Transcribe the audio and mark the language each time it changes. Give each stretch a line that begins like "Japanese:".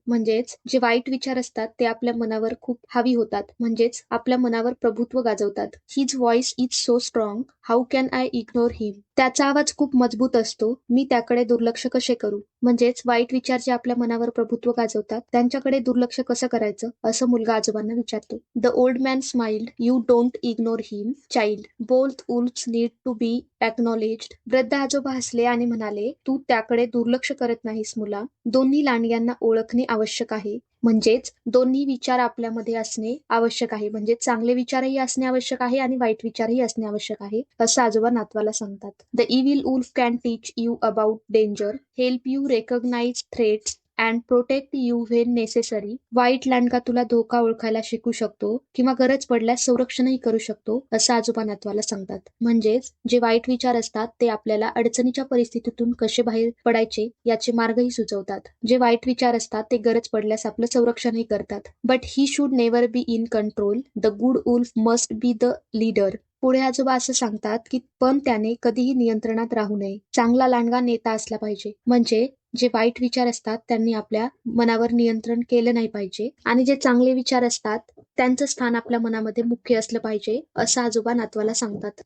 Marathi: म्हणजेच जे वाईट विचार असतात ते आपल्या मनावर खूप हावी होतात, म्हणजेच आपल्या मनावर प्रभुत्व गाजवतात.
English: His voice is so strong, how can I ignore him.
Marathi: त्याचा आवाज खूप मजबूत असतो, मी त्याकडे दुर्लक्ष कसे करू. म्हणजेच वाईट विचार जे आपल्या मनावर प्रभुत्व गाजवतात त्यांच्याकडे दुर्लक्ष कसं करायचं, असं मुलगा आजोबांना विचारतो.
English: The old man smiled. You don't ignore him, child. Both wolfs need to be acknowledged.
Marathi: वृद्ध आजोबा हसले आणि म्हणाले, तू त्याकडे दुर्लक्ष करत नाहीस मुला. दोन्ही लांडग्यांना ओळखणे आवश्यक आहे. म्हणजेच दोन्ही विचार आपल्यामध्ये असणे आवश्यक आहे. म्हणजे चांगले विचारही असणे आवश्यक आहे आणि वाईट विचारही असणे आवश्यक आहे, असं आजोबा नातवाला सांगतात.
English: The evil wolf can teach you about danger, help you recognise threats and protect you when necessary.
Marathi: वाईट लांडगा तुला धोका ओळखायला शिकू शकतो किंवा गरज पडल्यास संरक्षणही करू शकतो, असं आजोबा नातवाला सांगतात. म्हणजेच जे वाईट विचार असतात ते आपल्याला अडचणीच्या परिस्थितीतून कसे बाहेर पडायचे याचे मार्गही सुचवतात. जे वाईट विचार असतात ते गरज पडल्यास आपलं संरक्षणही करतात.
English: But he should never be in control. The good wolf must be the leader.
Marathi: पुढे आजोबा असं सांगतात की पण त्याने कधीही नियंत्रणात राहू नये. चांगला लांडगा नेता असला पाहिजे. म्हणजे जे वाईट विचार असतात त्यांनी आपल्या मनावर नियंत्रण केलं नाही पाहिजे आणि जे चांगले विचार असतात त्यांचं स्थान आपल्या मनामध्ये मुख्य असलं पाहिजे, असं आजोबा नातवाला सांगतात.